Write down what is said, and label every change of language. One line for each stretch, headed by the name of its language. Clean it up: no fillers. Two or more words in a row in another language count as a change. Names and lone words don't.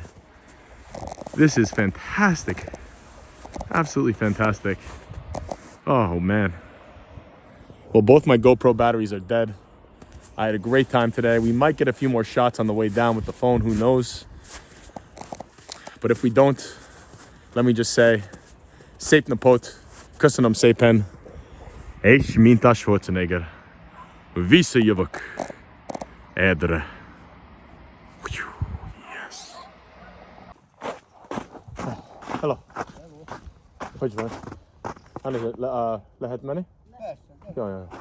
English: This is fantastic. Absolutely fantastic. Oh man. Well, both my GoPro batteries are dead. I had a great time today. We might get a few more shots on the way down with the phone, who knows? But if we don't, let me just say,
Hungarian: szép napot, köszönöm szépen, és mint a Schwarzenegger, visszajövök Erdre.
English: Yes. Hello.
Hungarian: Hogy van? Lehet menni? Persze. Jaj.